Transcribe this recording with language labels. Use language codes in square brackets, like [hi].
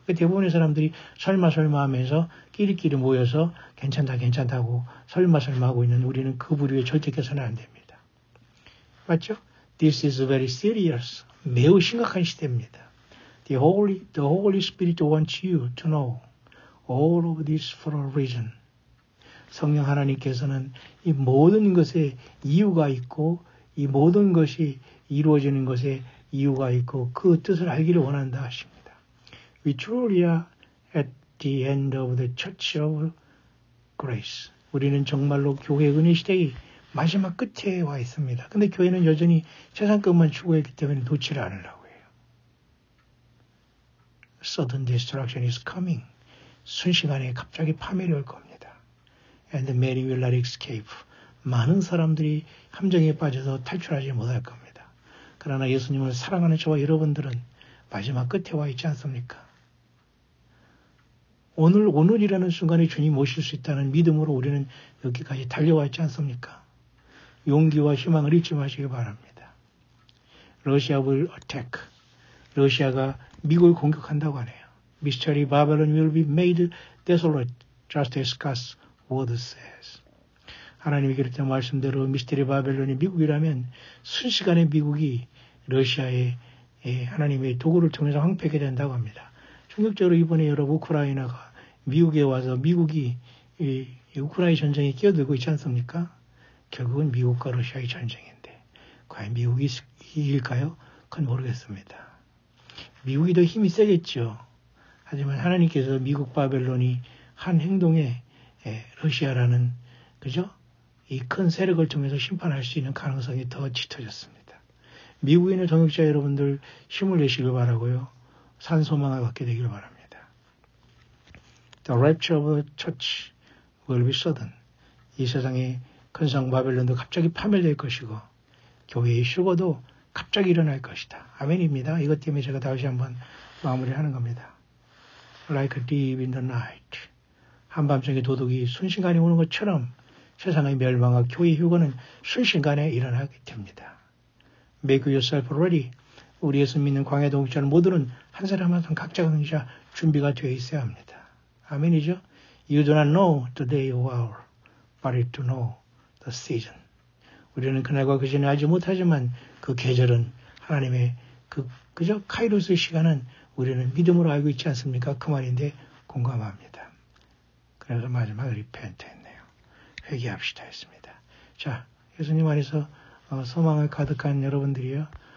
[ko] 대부분의 사람들이 설마 하면서 끼리끼리 모여서 괜찮다고 설마 하고 있는 우리는 그 부류에 절대 껴서는 안 됩니다. 맞죠? [en] This is very serious. [ko] 매우 심각한 시대입니다. [en] The Holy Spirit wants you to know all of this for a reason. [ko] 성령 하나님께서는 이 모든 것에 이유가 있고 이 모든 것이 이루어지는 것에 이유가 있고 그 뜻을 알기를 원한다 하십니다. [en] We truly are at the end of the Church of Grace. [ko] 우리는 정말로 교회 은혜 시대의 마지막 끝에 와 있습니다. 근데 교회는 여전히 세상 것만 추구했기 때문에 놓지를 않으려고 해요. [en] Sudden destruction is coming. [ko] 순식간에 갑자기 파멸이 올 겁니다. [en] And many will not escape. [ko] 많은 사람들이 함정에 빠져서 탈출하지 못할 겁니다. 그러나 예수님을 사랑하는 저와 여러분들은 마지막 끝에 와 있지 않습니까? 오늘이라는 순간에 주님 오실 수 있다는 믿음으로 우리는 여기까지 달려와 있지 않습니까? 용기와 희망을 잊지 마시기 바랍니다. [en] 러시아 will attack. [ko] 러시아가 미국을 공격한다고 하네요. [en] Mystery Babylon will be made desolate, just as God's word says. [ko] 하나님이 그랬던 말씀대로 미스테리 바벨론이 미국이라면 순식간에 미국이 러시아의 하나님의 도구를 통해서 황폐하게 된다고 합니다. 충격적으로 이번에 여러분 우크라이나가 미국에 와서 미국이 이 우크라이나 전쟁에 끼어들고 있지 않습니까? 결국은 미국과 러시아의 전쟁인데 과연 미국이 이길까요? 그건 모르겠습니다. 미국이 더 힘이 세겠죠. 하지만 하나님께서 미국 바벨론이 한 행동에 러시아라는 그죠? 이 큰 세력을 통해서 심판할 수 있는 가능성이 더 짙어졌습니다. 미국에 있는 정역자 여러분들 힘을 내시길 바라고요. 산소망을 갖게 되길 바랍니다. [en] The rapture of the church will be sudden. [ko] 이 세상의 큰 성 바벨론도 갑자기 파멸될 것이고 교회의 휴거도 갑자기 일어날 것이다. 아멘입니다. 이것 때문에 제가 다시 한번 마무리하는 겁니다. [en] Like a thief in the night. [ko] 한밤중에 도둑이 순식간에 오는 것처럼 세상의 멸망과 교회 휴거는 순식간에 일어나게 됩니다. [en] Make yourself ready. [ko] 우리 예수 믿는 광야 동역자는 모두는 한 사람 한 사람 각자가 준비가 되어 있어야 합니다. 아멘이죠? [en] You do not know the day or hour, but you do know the season. [ko] 우리는 그날과 그 전에 알지 못하지만 그 계절은 하나님의 그저 카이로스의 시간은 우리는 믿음으로 알고 있지 않습니까? 그 말인데 공감합니다. 그래서 마지막 리펜트 했네요. 회개합시다 했습니다. 자, 예수님 안에서 소망을 가득한 여러분들이요.